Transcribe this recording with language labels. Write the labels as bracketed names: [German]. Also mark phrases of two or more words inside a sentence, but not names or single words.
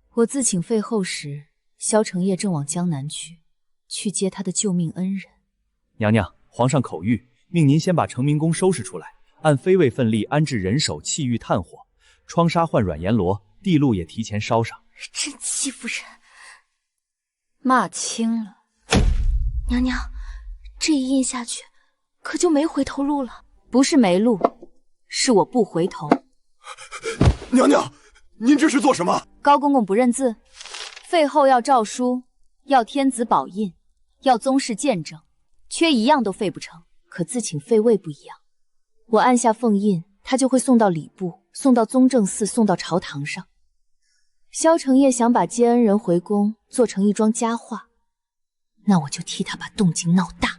[Chinese] 我自請廢後時，蕭承業正往江南去接他的救命恩人。娘娘，皇上口谕，命您先把成明宫收拾出来，按妃位分例安置人手、器御、炭火，窗纱换软阎罗，地路也提前烧上。真欺负人！骂轻了。娘娘，这一印下去，可就没回头路了。不是没路，是我不回头。娘娘，您这是做什么？高公公不認字，废後要詔書，要天子寶印，要宗室見證，缺一樣都廢不成。可自請廢位不一樣，我按下封印，他就會送到禮部，送到宗正寺，送到朝堂上。蕭承業想把接恩人回宮做成一樁佳話，那我就替他把動靜鬧大。